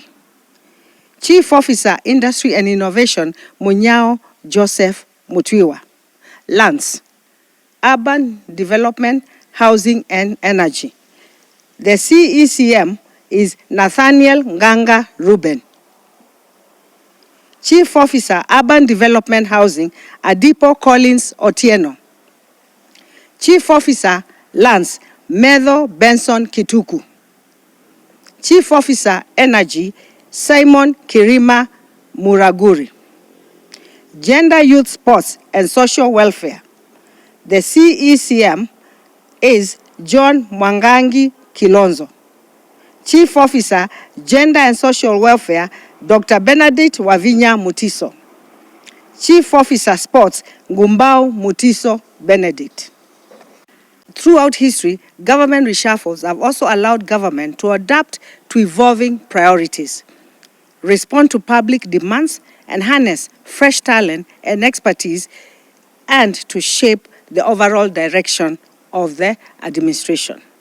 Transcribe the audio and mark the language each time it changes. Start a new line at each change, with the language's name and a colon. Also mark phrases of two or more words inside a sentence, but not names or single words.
English: Chief Officer, Industry and Innovation, Munyao Joseph Mutwiwa. Lands, Urban Development, Housing and Energy. The CECM is Nathaniel Nganga Ruben. Chief Officer, Urban Development Housing, Adipo Collins Otieno. Chief Officer, Lands, Medho Benson Kituku. Chief Officer, Energy, Simon Kirima Muraguri. Gender, Youth, Sports and Social Welfare. The CECM is John Mwangangi Kilonzo. Chief Officer, Gender and Social Welfare, Dr. Benedict Wavinya Mutiso. Chief Officer, Sports, Ngumbao Mutiso Benedict. Throughout history, government reshuffles have also allowed government to adapt to evolving priorities, respond to public demands, and harness fresh talent and expertise, and to shape the overall direction of the administration.